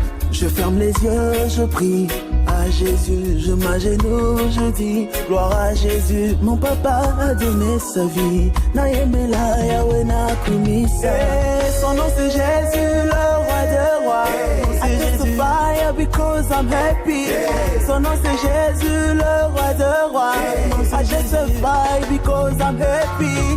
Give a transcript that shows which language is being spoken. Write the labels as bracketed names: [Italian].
[French] Je ferme les yeux, je prie à Jésus, je m'agenouille, je dis gloire à Jésus. Mon papa a donné sa vie, [Lingala] Naïmela Yahweh Nakumisa. [French] Son nom c'est Jésus, le roi de rois. [English] I testify because I'm happy. [French] Son nom c'est Jésus, le roi de rois. [English] I testify because I'm happy.